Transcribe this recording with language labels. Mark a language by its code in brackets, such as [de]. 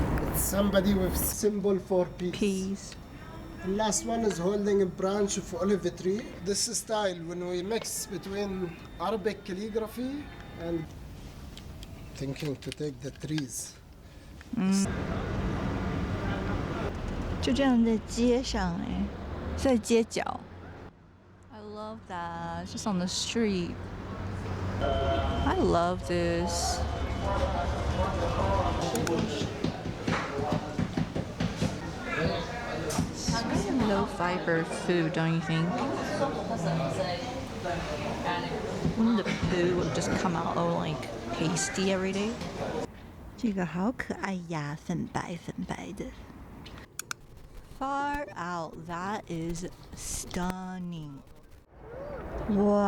[en] It's somebody with symbol for peace. Peace. The last one is holding a branch of olive tree. This style, when we mix between Arabic calligraphy and thinking to take the trees. [zh] 就这样在街上哎，在街角。 [en] I love that. Just on the street. I love this. It's kind of low fiber food, don't you think? Wouldn't the poo just come out all like pasty every day? [zh] 这个好可爱呀，粉白粉白的。 [en] Far out, that is stunning. Wow.